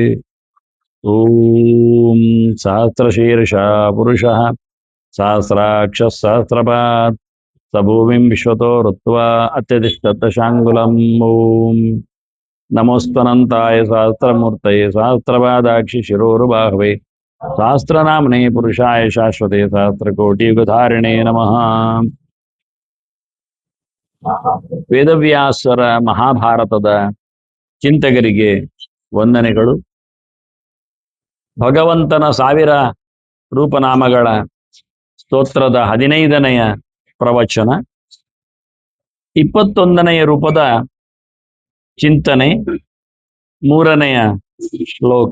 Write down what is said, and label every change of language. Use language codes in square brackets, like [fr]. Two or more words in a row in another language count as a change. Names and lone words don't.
[sa] ॐ सहस्रशीर्षा पुरुषः सहस्राक्षः सहस्रपात् स भूमिं विश्वतो ऋत्वा अत्यतिष्ठत्तशाङ्गुलम् ॐ नमोऽस्त्वनन्ताय सहस्रमूर्तये सहस्रपादाक्षि शिरोरुबाहवे सहस्रनाम्ने पुरुषाय शाश्वते सहस्रकोटियुगधारिणे नमः [kn] ವೇದವ್ಯಾಸರ ಮಹಾಭಾರತದ ಚಿಂತಕರಿಗೆ ವಂದನೆಗಳು. ಭಗವಂತನ 1000 ರೂಪನಾಮಗಳ ಸ್ತೋತ್ರದ 15ನೆಯ ಪ್ರವಚನ, 21ನೆಯ ರೂಪದ ಚಿಂತನೆ, 3ನೆಯ ಶ್ಲೋಕ.